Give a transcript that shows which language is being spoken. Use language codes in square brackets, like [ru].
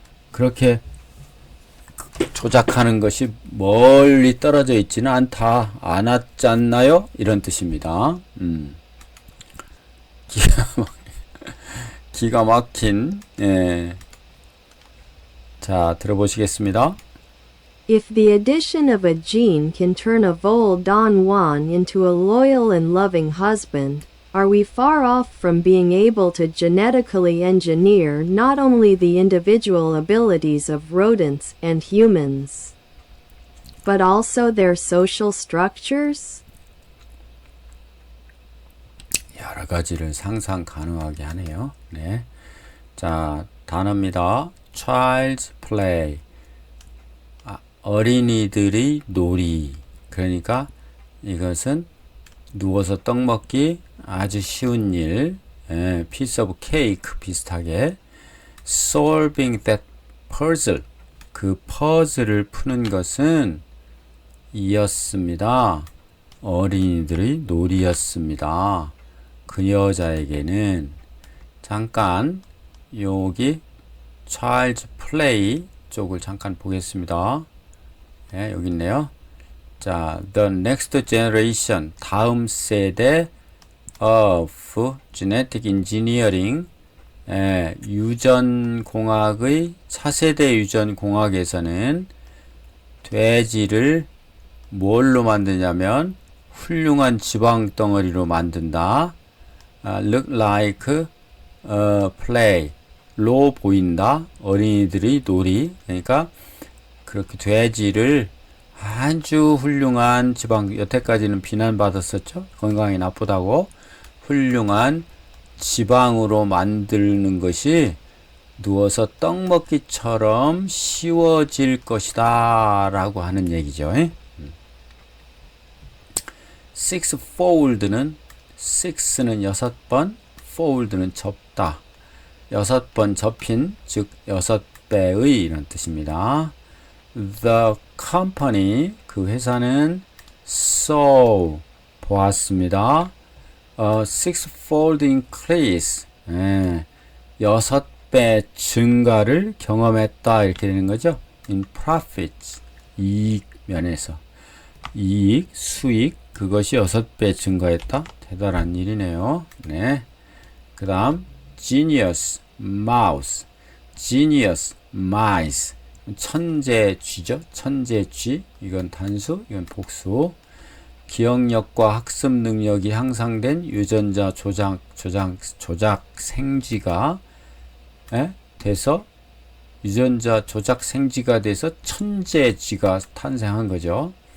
[ko] 그렇게 조작하는 것이 멀리 떨어져 있지는 않았지 않나요? 이런 뜻입니다. 기가 막힌 자, 들어보시겠습니다. [en] If the addition of a gene can turn a vole Don Juan into a loyal and loving husband, are we far off from being able to genetically engineer not only the individual abilities of rodents and humans, but also their social structures? [ko] 여러 가지를 상상 가능하게 하네요. 네. 자, 단어입니다. [en] Child's play. [ko] 어린이들의 놀이. 그러니까 이것은 누워서 떡 먹기 아주 쉬운 일. piece of cake 비슷하게. [en] solving that puzzle. [ko] 그 퍼즐을 푸는 것은 이었습니다. 어린이들의 놀이였습니다. 그 여자에게는 잠깐 여기 [en] child's play [ko] 쪽을 잠깐 보겠습니다. 네, 여기 있네요. 자, [en] the next generation [ko] 다음 세대 [en] of genetic engineering [ko] 유전공학의 차세대 유전공학에서는 돼지를 뭘로 만드냐면 훌륭한 지방 덩어리로 만든다. [en] look like play [ko] 로 보인다. 어린이들의 놀이. 그러니까 그렇게 돼지를 아주 훌륭한 지방, 여태까지는 비난받았었죠. 건강이 나쁘다고. 훌륭한 지방으로 만드는 것이 누워서 떡 먹기처럼 쉬워질 것이다 라고 하는 얘기죠. sixfold는 6는 6번, fold는 접다. 6번 접힌, 즉 배의 이런 뜻입니다. [en] The company [ko] 그 회사는 [en] saw [ko] 보았습니다. [en] A six-fold increase [ko] 6배 증가를 경험했다 이렇게 되는 거죠. [en] In profits [ko] 이익 면에서 이익, 수익 그것이 6배 증가했다. 대단한 일이네요. 네. 그 다음 [en] genius, mouse, genius, mice [ko] 천재쥐죠. 천재쥐 이건 단수, 이건 복수. 기억력과 학습 능력이 향상된 유전자 조작 생지가 돼서 유전자 조작 생지가 돼서 천재쥐가 탄생한 거죠.